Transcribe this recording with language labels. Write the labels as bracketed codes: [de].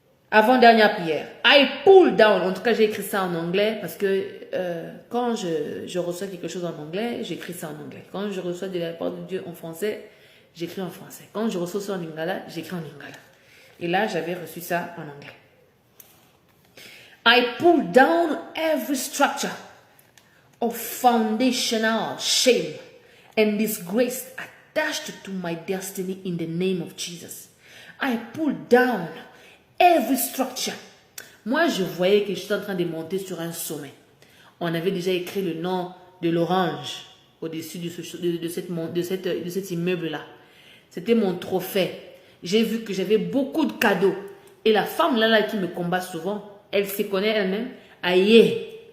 [fr] Avant-dernière prière. [en] I pull down. [fr] En tout cas, j'ai écrit ça en anglais parce que quand je reçois quelque chose en anglais, j'écris ça en anglais. Quand je reçois de la part de Dieu en français, j'écris en français. Quand je reçois ça en lingala, j'écris en lingala. Et là, j'avais reçu ça en anglais. [en] I pull down every structure of foundational shame and disgrace attached to my destiny in the name of Jesus. I pull down every structure. [fr] Moi, je voyais que j'étais en train de monter sur un sommet. On avait déjà écrit le nom de l'orange au-dessus de cet immeuble-là. C'était mon trophée. J'ai vu que j'avais beaucoup de cadeaux. Et la femme là qui me combat souvent, elle se connaît elle-même. Aïe.